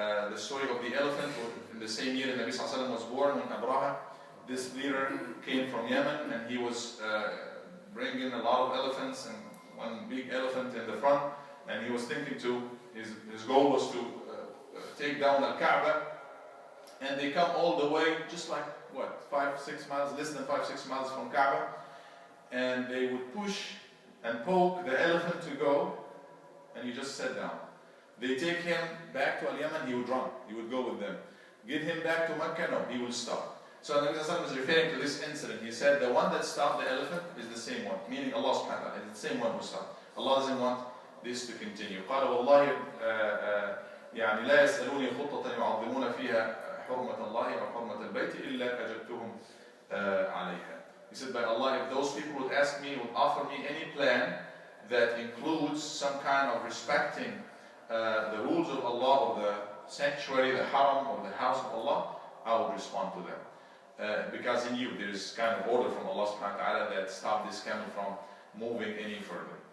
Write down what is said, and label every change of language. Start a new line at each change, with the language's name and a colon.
English: The story of the elephant, in the same year Nabi Sallallahu Alaihi Wasallam was born, when Abraha, this leader, came from Yemen, and he was bringing a lot of elephants, and one big elephant in the front, and he was thinking his goal was to take down Al-Kaaba, and they come all the way, just like, 5-6 miles, less than 5-6 miles from Kaaba, and they would push and poke the elephant to go, and he just sat down. They take him back to Al-Yaman, he would run, he would go with them. Get him back to Mecca, no, he would stop. So Nabi Sallallahu Alaihi Wasallam is referring to this incident. He said the one that stopped the elephant is the same one, meaning Allah subhanahu wa ta'ala is the same one who stopped. Allah doesn't want this to continue.
Arabic: قال والله يعني لا يسألوني خطة يعظمون فيها حرمة الله أو حرمة البيت إلا أجبتهم عليها.
English: He said by Allah, if those people would ask me, would offer me any plan that includes some kind of respecting the rules of Allah, or the sanctuary, the haram, or the house of Allah, I would respond to them. Because he knew there is kind of order from Allah subhanahu wa ta'ala that stopped this camel from moving any further.